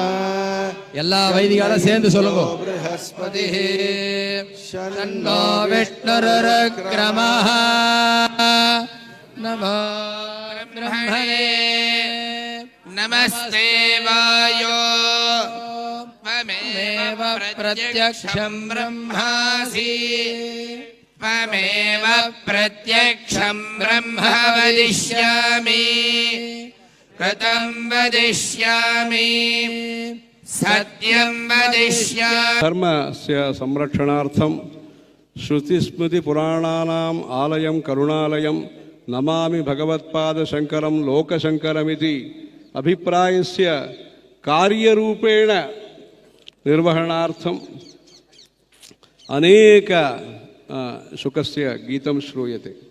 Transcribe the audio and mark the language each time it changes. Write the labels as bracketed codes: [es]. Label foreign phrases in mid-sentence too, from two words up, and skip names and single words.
[ta] எல்லா வைதிகாலும் சேர்ந்து சொல்லுங்க. [sa] बृहस्पति शन्नो विष्णुरुरुक्रमः नमो ब्रह्मणे नमस्ते वायो त्वमेव प्रत्यक्षं ब्रह्मासि त्वमेव प्रत्यक्षं ब्रह्म वदिष्यामि ऋतं वदिष्यामि सत्यं वदिष्यामि. धर्मस्य संरक्षणार्थं श्रुतिस्मृतिपुराणानाम् आलयं करुणालयं नमामि भगवत्पादशङ्करं लोकशङ्करमिति अभिप्रायस्य कार्यरूपेण निर्वहणार्थम् अनेक शुकस्य गीतं श्रूयते.